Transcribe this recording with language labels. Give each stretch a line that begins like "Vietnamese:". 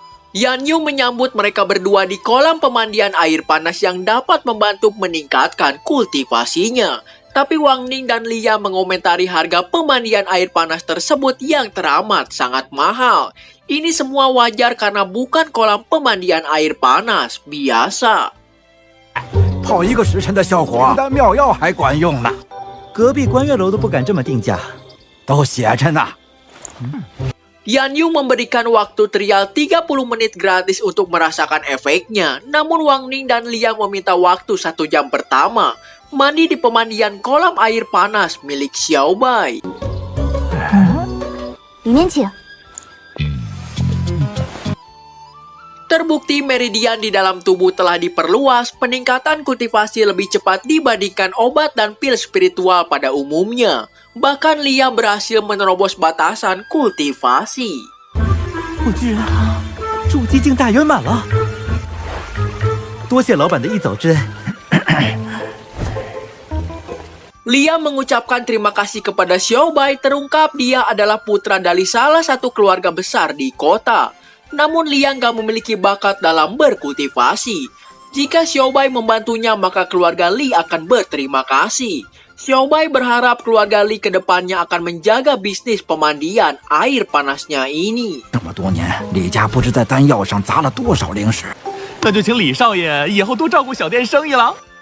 Indonesian: Yanyu menyambut mereka berdua di kolam pemandian air panas yang dapat membantu meningkatkan kultivasinya. Tapi Wang Ning dan Lia mengomentari harga pemandian air panas tersebut yang teramat sangat mahal. Ini semua wajar karena bukan kolam pemandian air panas biasa.
Chinese: 泡1个时辰的效果，比妙药还管用呢。隔壁观月楼都不敢这么定价，都写着呢。
Indonesian: Yanyu memberikan waktu trial 30 menit gratis untuk merasakan efeknya. Namun Wang Ning dan Lia meminta waktu 1 jam pertama. Mandi di pemandian kolam air panas milik Xiaobai.
Chinese: 里面请。
Indonesian: Terbukti meridian di dalam tubuh telah diperluas, peningkatan kultivasi lebih cepat dibandingkan obat dan pil spiritual pada umumnya. Bahkan Lia berhasil menerobos batasan kultivasi.
Chinese: 我居然筑基境大圆满了！多谢老板的一走之恩。
Indonesian: Lia mengucapkan terima kasih kepada Xiaobai, terungkap dia adalah putra dari salah satu keluarga besar di kota. Namun Lia nggak memiliki bakat dalam berkultivasi. Jika Xiaobai membantunya, maka keluarga Li akan berterima kasih. Xiaobai berharap keluarga Li ke depannya akan menjaga bisnis pemandian air panasnya ini.
Chinese: 这么多年，李家不知在丹药上砸了多少零食。那就请李少爷以后多照顾小店生意了。